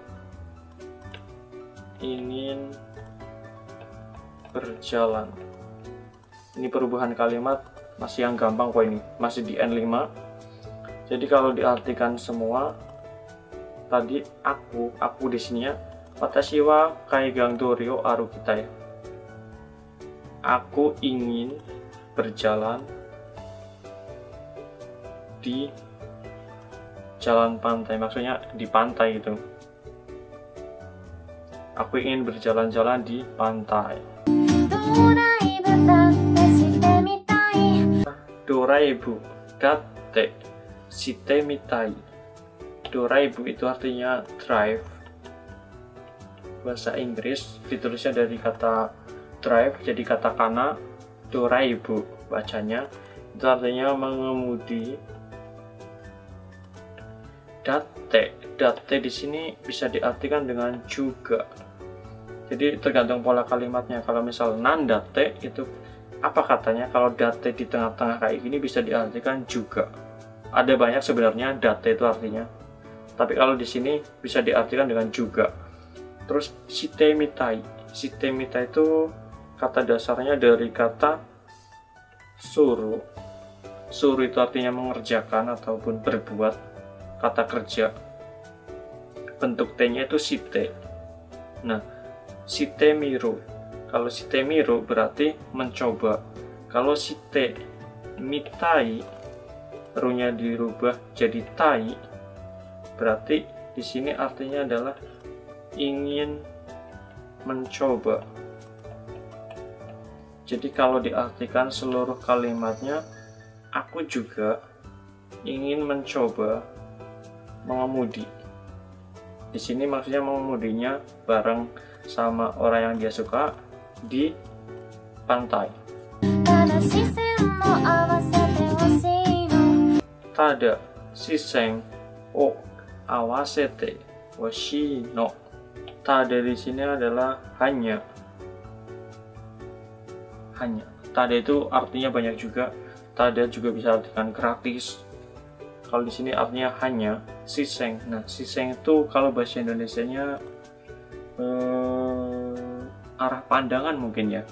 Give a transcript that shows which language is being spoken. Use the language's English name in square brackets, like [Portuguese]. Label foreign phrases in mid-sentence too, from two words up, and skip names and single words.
[Indonesian] Ingin berjalan. Ini perubahan kalimat masih yang gampang kok, ini masih di N5. Jadi kalau diartikan semua tadi aku di sini ya, [Japanese] 私は海岸通りを歩きたい. [Indonesian] Aku ingin berjalan di jalan pantai, maksudnya di pantai gitu. Aku ingin berjalan-jalan di pantai. [Japanese] ドライブだってしてみたい. [Indonesian] Doraibu itu artinya drive. Bahasa Inggris ditulisnya dari kata drive jadi katakana. Doraibu bacanya itu artinya mengemudi. Date di sini bisa diartikan dengan juga. Jadi tergantung pola kalimatnya. Kalau misal nandate itu apa katanya? Kalau date di tengah-tengah kayak gini bisa diartikan juga. Ada banyak sebenarnya date itu artinya. Tapi kalau di sini bisa diartikan dengan juga. Terus [Japanese] してみたい. してみたい [Indonesian] itu kata dasarnya dari kata suru. Suru itu artinya mengerjakan ataupun berbuat. Kata kerja, bentuk T-nya itu shite. [Japanese] Nah, してみる. [Indonesian] Kalau [Japanese] してみる [Indonesian] berarti mencoba. Kalau [Japanese] してみたい, [Indonesian] ru-nya dirubah jadi tai, berarti di sini artinya adalah ingin mencoba. Jadi kalau diartikan seluruh kalimatnya, aku juga ingin mencoba mengemudi. Di sini maksudnya mengemudinya bareng sama orang yang dia suka di pantai. [Japanese] ただ視線を合わせてほしいの. [Indonesian] Tada di sini adalah hanya. Hanya. Tada itu artinya banyak juga. Tada juga bisa artikan gratis. Kalau di sini artinya hanya. Shisen. Nah, shisen itu kalau bahasa Indonesianya arah pandangan mungkin ya.